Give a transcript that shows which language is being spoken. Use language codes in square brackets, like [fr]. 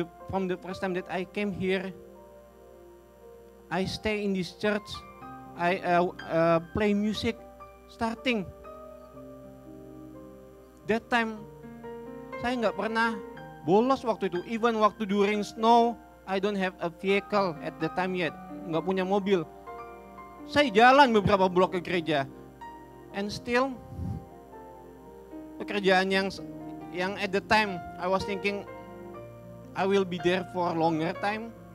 [en] From the first time that I came here, I stay in this church, I play music starting. That time [id] saya nggak pernah bolos waktu itu. [en] Even [id] waktu [en] during snow, I don't have a vehicle at the time yet. [id] Nggak punya mobil. Saya jalan beberapa blok ke gereja. [en] And still, [id] pekerjaan yang [en] at the time I was thinking I will be there for longer time.